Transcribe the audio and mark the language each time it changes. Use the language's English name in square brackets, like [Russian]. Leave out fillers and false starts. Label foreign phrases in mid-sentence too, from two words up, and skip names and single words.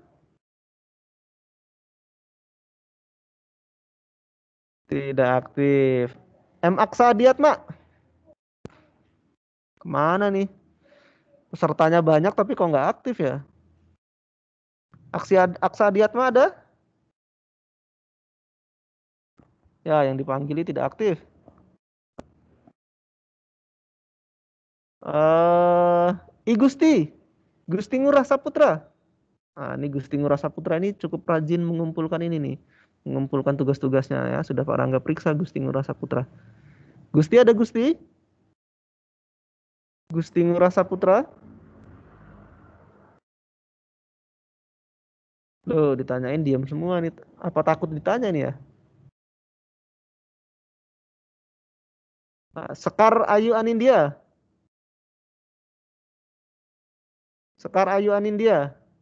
[Indonesian] Tidak aktif. M. Aksa Diatma? Kemana nih? Pesertanya banyak tapi kok nggak aktif ya? Aksa Diatma ada? Ya, yang dipanggil tidak aktif. I Gusti. Gusti Ngurah Saputra. Nah, ini Gusti Ngurah Saputra ini cukup rajin mengumpulkan ini nih. Mengumpulkan tugas-tugasnya ya. Sudah Pak Rangga periksa Gusti Ngurah Saputra. Gusti ada Gusti? Gusti Ngurah Saputra? Loh, ditanyain diam semua nih. Apa takut ditanya nih ya? Sekar Ayu Anindya. Sekar Ayu Anindya.